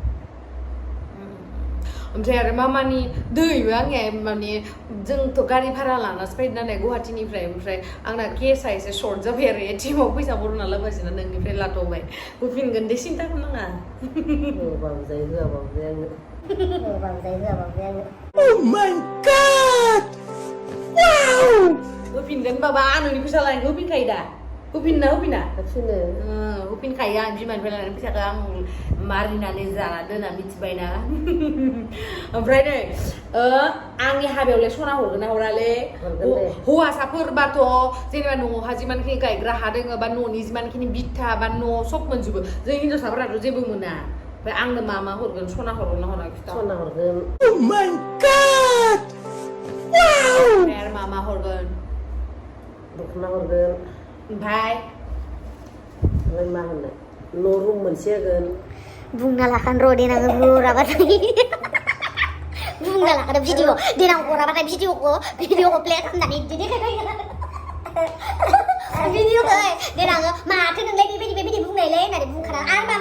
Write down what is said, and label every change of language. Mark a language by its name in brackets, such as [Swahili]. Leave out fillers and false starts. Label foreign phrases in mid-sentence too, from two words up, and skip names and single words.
[Bodo] ओमफ्राय आरो मामानि दैबो आंनिया माने जोंथ' गारि भारा लानासो फैदों नालाय गुवाहाटीनिफ्राय ओमफ्राय आंना केसा एसे सर्ट जाबाय आरो एटिएमाव फैसा बर'ना लाबोगासिनो नोंनिफ्राय लाथ'बाय होफिनगोन दे सिन्था खालामनाङा होबाबो जायो होआबाबो जायो आङो होबाबो जायो होआबाबो जायो [English] Oh my god! Wow! [Bodo] होफिनगोन बाबा आं नोंनि फैसा लानायखौ होफिनखायो दा होफिनना हाबसिनो होफिनखायो आं बिमानिफ्राय लानाय फैसाखौ आं मारिनानै जाना दोना मिथिबायना ओमफ्राय नै आंनि हाबायावलाय सना हरगोन ना हरालै हौवासाफोरबाथ' जेनेबा न'आवहा जिमानखिनि गायग्रा हा दोङो बा न'नि जिमानखिनि बिथा बा न' सब मोनजोबो जों हिनजावसाफोराथ' जेबो मोना ओमफ्राय आंनो मा हरगोन सना हरगोन ना हरा खिथा सना हरगोन [English] Oh my god! Wow! [Bodo] ओमफ्राय आरो मा हरगोन दख'ना हरगोन ओमफ्राय मा होननाय न' रुम मोनसे होगोन बुंना लाखान र' देनां हराबाथाय बुंना लाखादो भिडिअ देनां हराबाथाय भिडिअखौ प्ले खालामनानै देखायबाय भिडिअखौ देनां माथो नोंलाय बेबायदि बुंनायलै होननानै बुंखाना आरो मा